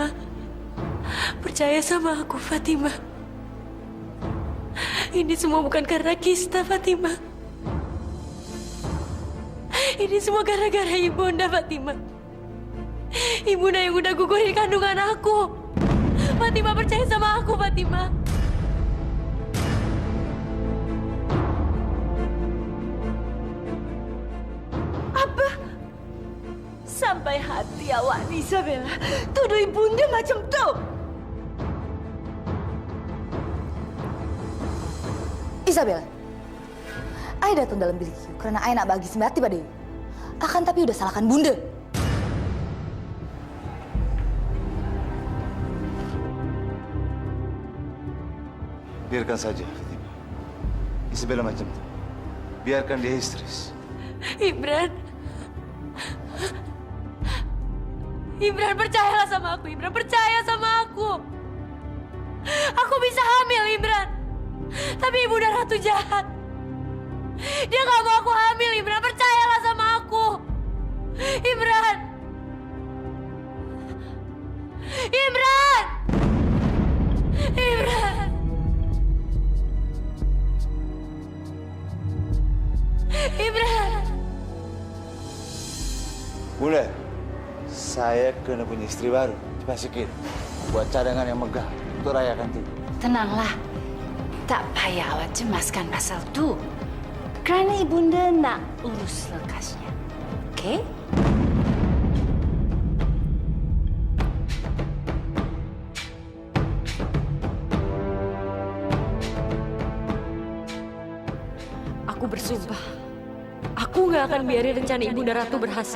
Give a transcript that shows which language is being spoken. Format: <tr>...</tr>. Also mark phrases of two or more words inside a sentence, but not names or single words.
<id>Percaya sama aku, Fatima. Ini semua bukan karena Kista, Fatima. Ini semua gara-gara Ibunda, Fatima. Ibunda yang udah gugurin kandungan aku. Fatima, percaya sama aku, Fatima. Apa?</id> <ms>Sampai hati awak ni, Isabella, tuduh Ibunda macam tu. Isabella, Ayah datang dalam bilik you karena Ayah nak bagi sembati pada you.</ms> <id>Akan tapi udah salahkan Bunda. Biarkan saja, Fatima.</id> <ms>Isabella macam itu. Biarkan dia histeris. Imran.</ms> <id>Imran, percayalah sama aku, Imran. Percaya sama aku. Aku bisa hamil, Imran. Tapi Ibunda Ratu jahat. Dia gak mau aku hamil, Imran. Percayalah sama aku. Imran. Imran. Imran. Imran.</id> <ms>Bunda, saya kena punya istri baru. Cepat sikit. Buat cadangan yang megah untuk rayakan itu. Tenanglah. Tak payah awak cemaskan pasal tu. Kerana Ibunda nak urus lekasnya. Okey?</ms> <id>Aku bersumpah, aku nggak akan biarin rencana Ibunda Ratu berhasil.</id>